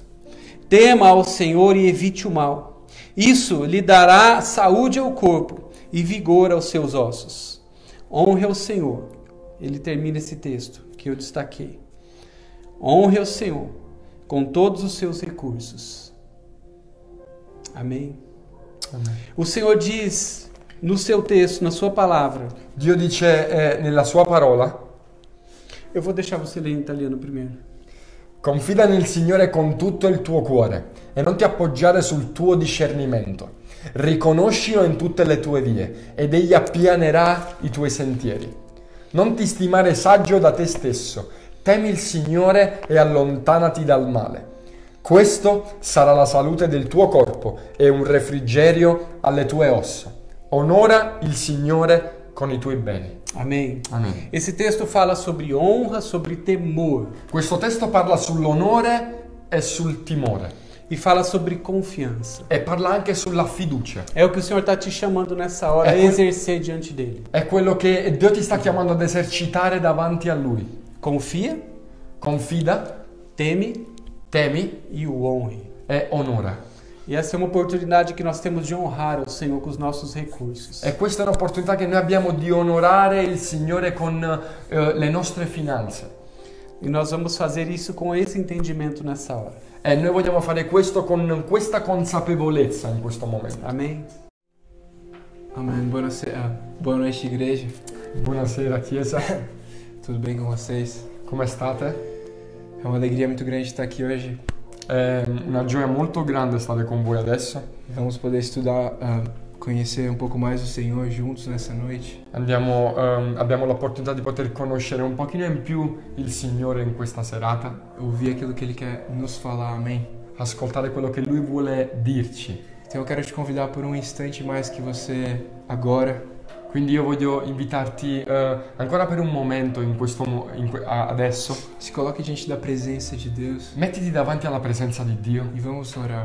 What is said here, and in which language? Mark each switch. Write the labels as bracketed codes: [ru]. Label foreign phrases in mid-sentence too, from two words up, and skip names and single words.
[pt] Tema ao Senhor e evite o mal. Isso lhe dará saúde ao corpo e vigor aos seus ossos. Honre ao Senhor. Ele termina esse texto que eu destaquei. Honre ao Senhor com todos os seus recursos. Amém? [it] Amen. [pt] O Senhor diz no seu texto, na sua palavra. [it] Dio dice nella sua parola: [pt] Eu vou deixar você ler em italiano primeiro. [it] confida nel Signore con tutto il tuo cuore e non ti appoggiare sul tuo discernimento. Riconoscilo in tutte le tue vie ed egli appianerà i tuoi sentieri. Non ti stimare saggio da te stesso, temi il Signore e allontanati dal male. Questo sarà la salute del tuo corpo e un refrigerio alle tue ossa. Onora il Signore con i tuoi beni. [pt] Amém. [it] Amen. [pt] Esse texto fala sobre honra, sobre temor [it] Questo testo parla sull'onore e sul timore [pt] e fala sobre confiança. [it] e parla anche sulla fiducia. [pt] É o que o Senhor está te chamando nessa hora a exercer diante dele. [it] È quello che Dio ti sta chiamando ad esercitare davanti a Lui. [pt] Confia, [it] Confida, [pt] teme [it] temi [pt] e o honre. [it] e onora. [pt] E essa é uma oportunidade que nós temos de honrar o Senhor com os nossos recursos. [it] E questa è un'opportunità che noi abbiamo di onorare il Signore con le nostre finanze. [pt] E nós vamos fazer isso com esse entendimento nessa hora. [it] E noi vogliamo fare questo con questa consapevolezza in questo momento. [pt] Amém? Amém. Boa noite, igreja. [it] Buonasera Chiesa, [pt] Tudo bem com vocês? [it] come state? [pt] É uma alegria muito grande estar aqui hoje. [it] È una gioia molto grande stare con voi adesso. [pt] Vamos poder estudar, conhecer um pouco mais o Senhor juntos nessa noite. [it] Abbiamo l'opportunità di poter conoscere un pochino in più il Signore in questa serata, [pt] Ouvir aquilo que Ele quer nos falar. Amém. [it] ascoltare quello che Lui vuole dirci. [pt] Então eu quero te convidar por um instante mais que você agora [it] Quindi io voglio invitarti ancora per un momento adesso, [pt] se coloque diante da presença de Deus [it] mettiti davanti alla presenza di Dio [pt] e vamos orar.